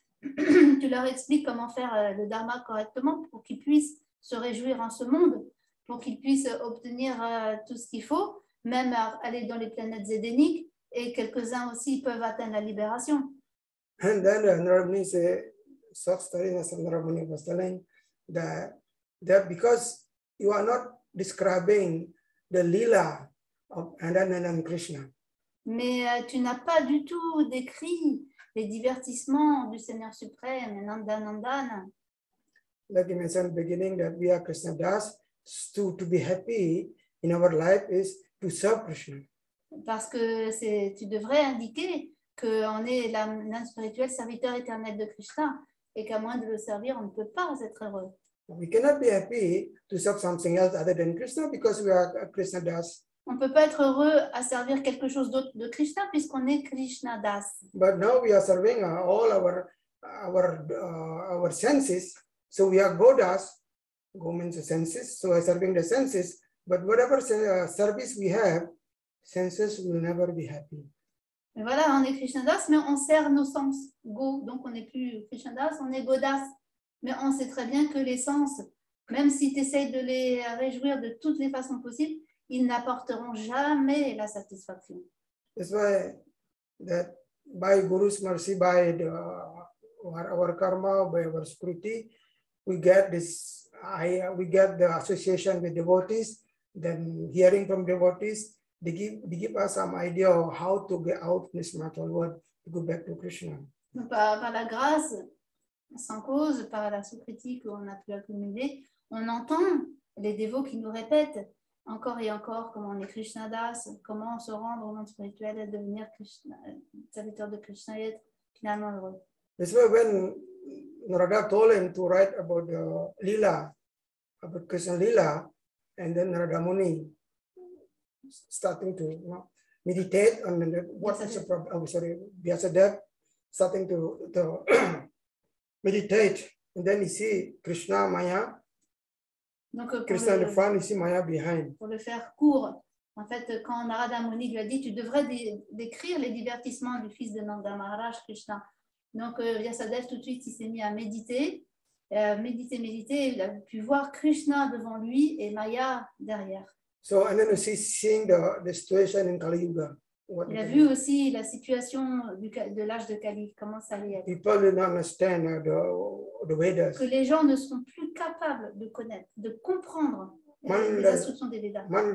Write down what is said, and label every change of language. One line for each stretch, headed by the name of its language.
French: Tu leur expliques comment faire le dharma correctement pour qu'ils puissent se réjouir en ce monde, pour qu'ils puissent obtenir tout ce qu'il faut, même aller dans les planètes zédéniques, et quelques-uns aussi peuvent atteindre la libération.
English: And then Narada Muni said, short story, Narada Muni was telling that because you are not describing the lila of Ananda and Krishna.
French: Mais tu n'as pas du tout décrit les divertissements du Seigneur suprême, Nandanandana.
English: Like you mentioned at the beginning that we are Krishna Das, to be happy in our life is to serve Krishna.
French: Parce que tu devrais indiquer qu'on est l'âme spirituelle serviteur éternel de Krishna et qu'à moins de le servir, on ne peut pas être heureux.
English: We cannot be happy to serve something else other than Krishna because we are Krishna Das.
French: On ne peut pas être heureux à servir quelque chose d'autre de Krishna puisqu'on est Krishna Das.
English: But now we are serving all our senses. So we are Godas, Go means the senses. So we are serving the senses. But whatever service we have, senses will never be happy.
French: Mais voilà, on est Krishna Das, mais on sert nos sens. Go, donc on n'est plus Krishna Das, on est Godas. Mais on sait très bien que les sens, même si tu essayes de les réjouir de toutes les façons possibles, ils n'apporteront jamais la satisfaction.
English: That's why that by Guru's mercy, by our karma, by our spiriti, we get the association with devotees. Then hearing from devotees, they give us some idea of how to get out of this material world to go back to Krishna.
French: Par la grâce, sans cause, par la sous-critique qu'on a pu accumuler, on entend les dévots qui nous répètent encore et encore comment on est Krishna Das, comment se rendre au monde spirituel et devenir serviteur de Krishna et être finalement heureux.
English: That's why when Narada told him to write about the Lila, about Krishna Lila, and then Narada Muni starting to meditate on what is the problem. Oh, sorry, Vyasadeva starting to meditate, and then you see Krishna, Maya,
French: Donc,
English: Krishna in the front, you see Maya behind.
French: pour le faire court, en fait, quand Narada Muni lui a dit, tu devrais décrire les divertissements du fils de Nanda Maharaj, Krishna. Donc, Vyasadeva, tout de suite, il s'est mis à méditer, méditer, il a pu voir Krishna devant lui et Maya derrière.
English: So, and then you see seeing the situation in Kali Yuga.
French: Il a vu aussi la situation de l'âge de Kali, comment ça allait être.
English: People will not understand the Vedas.
French: Que les gens ne sont plus capables de connaître, de comprendre les instructions des Védas.